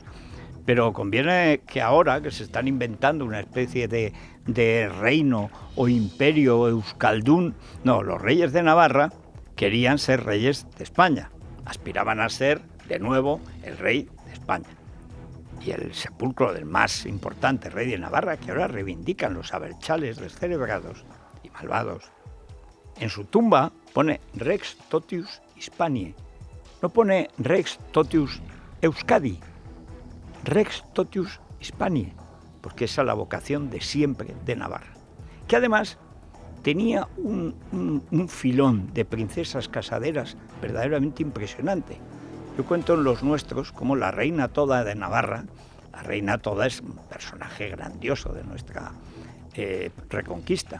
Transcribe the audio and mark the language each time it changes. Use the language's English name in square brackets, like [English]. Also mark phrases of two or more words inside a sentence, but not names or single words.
[Spanish] Pero conviene que ahora que se están inventando una especie de reino o imperio euskaldún, no, los reyes de Navarra querían ser reyes de España, aspiraban a ser de nuevo el rey de España. Y el sepulcro del más importante rey de Navarra, que ahora reivindican los abertzales descerebrados y malvados, en su tumba pone [Latin] Rex Totius Hispaniae, [Spanish] no pone [Latin] Rex Totius Euskadi, Rex Totius Hispaniae, [Spanish] porque esa es la vocación de siempre de Navarra, que además tenía un filón de princesas casaderas verdaderamente impresionante. Yo cuento en los nuestros como la reina Toda de Navarra. La reina Toda es un personaje grandioso de nuestra reconquista.